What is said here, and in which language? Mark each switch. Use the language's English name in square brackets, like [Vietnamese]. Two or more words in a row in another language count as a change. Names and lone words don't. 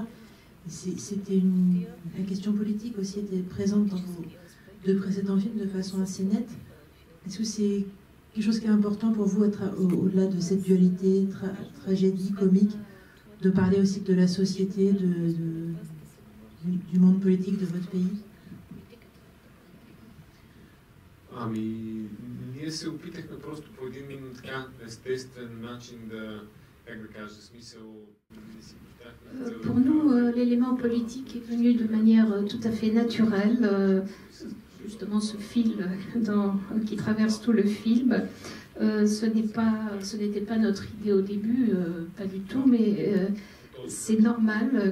[French] La question politique aussi était présente dans vos deux précédents films de façon assez nette. Est-ce que c'est quelque chose qui est important pour vous, au-delà de cette dualité, tragédie, comique, de parler aussi de la société, du monde politique de votre pays? [Bulgarian] Ние се опитахме просто по един така естествен начин да, как да кажа, смисъл. [French] Pour nous, l'élément politique est venu de manière tout à fait naturelle. Justement, ce fil qui traverse tout le film, ce n'était pas notre idée au début, pas du tout, mais c'est normal